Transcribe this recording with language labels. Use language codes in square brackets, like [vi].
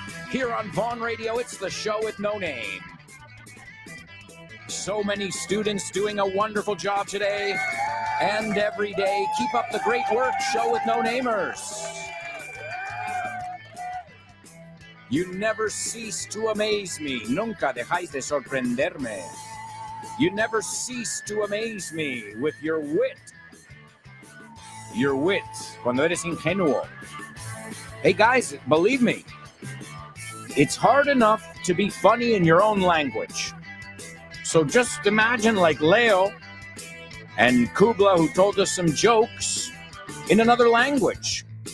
[en] Here on Vaughn Radio, it's the Show with No Name. So many students doing a wonderful job today and every day. Keep up the great work, Show with No Namers. You never cease to amaze me. [es] Nunca dejáis de sorprenderme. [en] You never cease to amaze me with your wit. Your wit. Cuando eres ingenuo. Hey guys, believe me, it's hard enough to be funny in your own language. So just imagine like Leo and Kubla, who told us some jokes in another language.